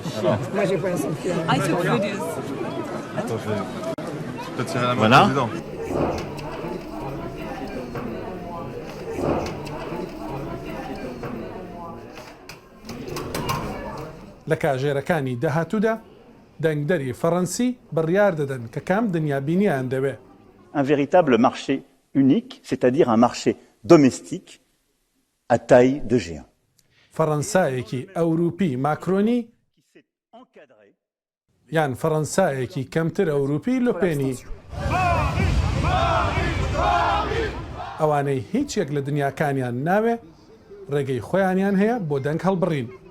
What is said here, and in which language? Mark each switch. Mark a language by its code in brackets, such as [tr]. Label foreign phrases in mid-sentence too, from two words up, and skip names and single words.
[ckb] لە کاژێرەکانی داهاتوودا دەنگدەری فەڕەنسی بڕیار دەدەن کە کام دنیابینیان دەوێت. [fr] Un véritable marché unique, c'est-à-dire un marché domestique à taille de géant. [ckb] فەڕەنسایەکی ئەوروپی ماکرۆنی یان فەڕەنسایەکی کەمتر ئەوروپی لۆپێنی ئەوانەی هیچ یەک لە دنیاکانیان ناوێ ڕێگەی خۆیانیان هەیە بۆ دەنگ هەڵبڕین.